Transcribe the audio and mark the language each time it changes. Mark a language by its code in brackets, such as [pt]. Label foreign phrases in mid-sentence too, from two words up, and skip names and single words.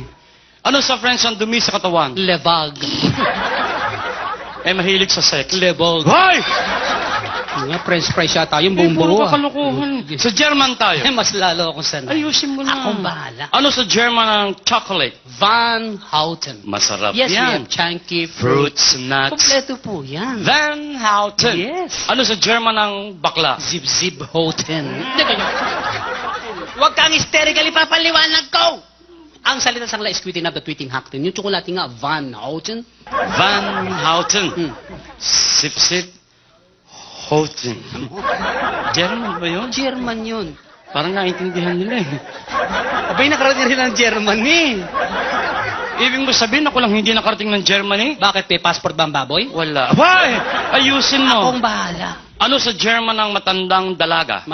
[tl] Ano sa French ang dumi sa katawan? [fr] Le vague. [tl] Eh, mahilig sa sex. [fr] Le vague. [tl] Hoy! Nga, [en] French fries [tl] yata yung Eh, buong puro buo. kakalukuhan. Sa German tayo. Eh, mas lalo ako sanay. Ayusin mo na. Akong bahala. Ano sa German ang chocolate? Van Houten. Masarap [en] Yes, we [tl] yan. [en] have chunky fruit. Fruits, nuts. [tl] Kompleto po yan. Van Houten. Yes. Ano sa German ang bakla? Zip-zip Houten. Huwag kang hysterically papaliwanag ko! Ang salita sa kanila is tweeting up the tweeting hackten. Yung tsokolate nga, Van Houten. Van Houten. Hmm. Sip-sip. Houten. German ba yun? German yun. Parang naintindihan nila eh. Abay, nakarating rin ng Germany. Ibig mo sabihin ako lang hindi nakarating ng Germany? Bakit, may passport ba ang baboy? Wala. Abay! Ayusin mo. Akong bahala. Ano sa German ang matandang dalaga?